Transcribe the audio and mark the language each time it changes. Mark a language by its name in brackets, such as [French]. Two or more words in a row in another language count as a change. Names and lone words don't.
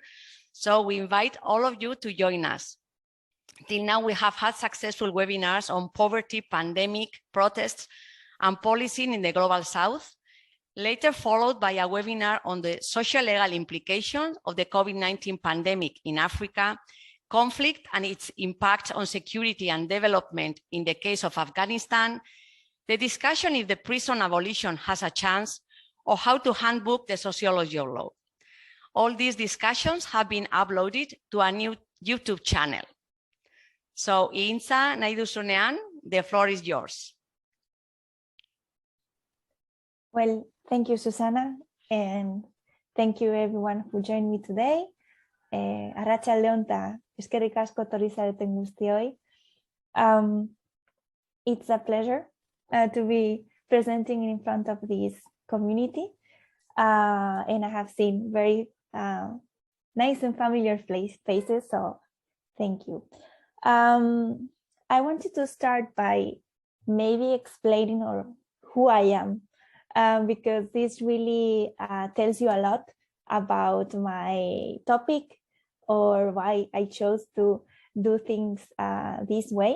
[English] So we invite all of you to join us. Till now, we have had successful webinars on poverty, pandemic, protests, and policing in the Global South, later followed by a webinar on the socio-legal implications of the COVID-19 pandemic in Africa, conflict and its impact on security and development in the case of Afghanistan, the discussion if the prison abolition has a chance, or how to handbook the sociology of law. All these discussions have been uploaded to a new YouTube channel. So, [Basque] Intza, nahi duzunean, [English] the floor is yours. Well, thank you, Susana, and thank you everyone who joined me today. [Basque] Arratsaldeon ta eskerrik asko etorri zareten guztioi. [English] It's a pleasure to be presenting in front of this community, and I have seen very nice and familiar faces, so thank you. I wanted to start by maybe explaining who I am, because this really tells you a lot about my topic or why I chose to do things this way.